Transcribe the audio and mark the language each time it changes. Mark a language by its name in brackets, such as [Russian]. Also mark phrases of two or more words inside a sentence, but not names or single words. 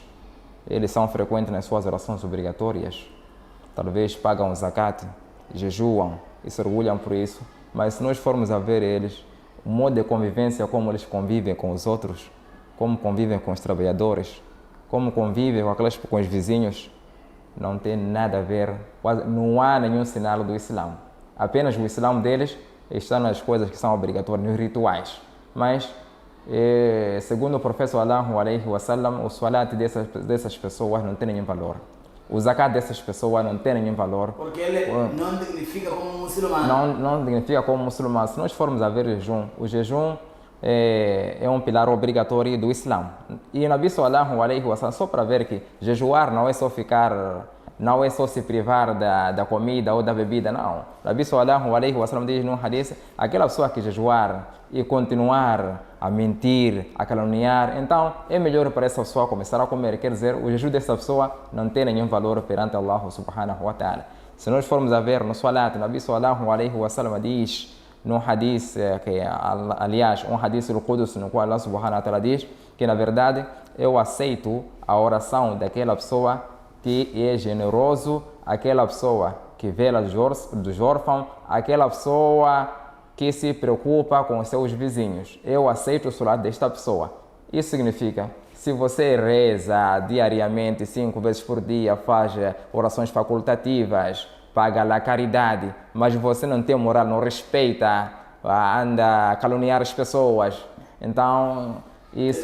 [Portuguese] Eles são frequentes nas suas orações obrigatórias, talvez pagam o zakat, jejuam e se orgulham por isso, mas se nós formos a ver eles, o modo de convivência, como eles convivem com os outros, como convivem com os trabalhadores, como convivem com os vizinhos, não tem nada a ver, quase não há nenhum sinal do Islã. Apenas o Islã deles está nas coisas que são obrigatórias, nos rituais. Mas, segundo o profeta [Arabic] صلى الله عليه وسلم, [Portuguese] o salat dessas pessoas não tem nenhum valor. O zakat dessas pessoas não tem nenhum valor. Porque ele não dignifica como muçulmano. Não dignifica como muçulmano. Se nós formos a ver o jejum é um pilar obrigatório do Islã. E o Nabi [Arabic] صلى الله عليه وسلم, [Portuguese] só para ver que jejuar não é só se privar da comida ou da bebida, não. O Nabi [Arabic] صلى الله عليه وسلم [Portuguese] diz no hadith: aquela pessoa que jejuar e continuar a mentir, a caluniar, então é melhor para essa pessoa começar a comer. Quer dizer, o jejum dessa pessoa não tem nenhum valor perante Allah [Arabic] سبحانه وتعالى. [Portuguese] Se nós formos a ver no salat, o Nabi [Arabic] صلى الله عليه وسلم [Portuguese] diz no hadith, aliás, [Arabic] um حديث القدس, [Portuguese] no qual Allah [Arabic] سبحانه وتعالى [Portuguese] diz que, na verdade, eu aceito a oração daquela pessoa que é generoso, aquela pessoa que vela dos órfãos, aquela pessoa que se preocupa com os seus vizinhos. Eu aceito o salário desta pessoa. Isso significa, se você reza diariamente, 5 vezes por dia, faz orações facultativas, paga a caridade, mas você não tem moral, não respeita, anda a caluniar as pessoas, então isso...